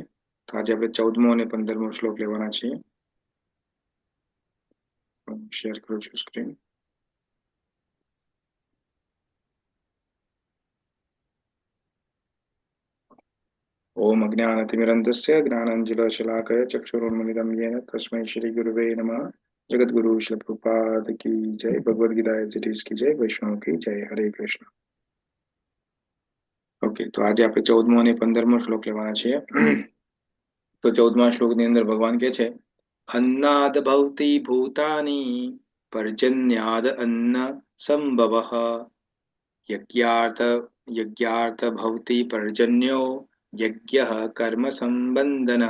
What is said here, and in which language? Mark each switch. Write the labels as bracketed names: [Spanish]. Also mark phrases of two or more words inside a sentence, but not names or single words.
[Gujarati] તો આજે આપણે 14મો અને 15મો શ્લોક લેવાના છીએ. શેર કરું છું સ્ક્રીન. [Sanskrit] ઓમ અજ્ઞાનતિમિરન્ધસ્ય જ્ઞાનાંજનશલાકયા ચક્ષુરુન્મિલિतं येन तस्मै श्री गुरुवे नमः. [Hindi] जगद्गुरु श्री प्रभुपाद की जय. भगवद गीता एज की जय. वैष्णव की जय. हरे कृष्ण. [Gujarati] ઓકે, તો આજે આપણે 14મો અને 15મો શ્લોક લેવાના છીએ. તો 14મા શ્લોકની અંદર ભગવાન કહે છે, [Sanskrit] અન્નાદ ભવતિ ભૂતાની પર્જન્યાદ અન્ન સંભવઃ યજ્ઞાર્થ ભવતિ પર્જન્યો યજ્ઞઃ કર્મ સંબંધનઃ.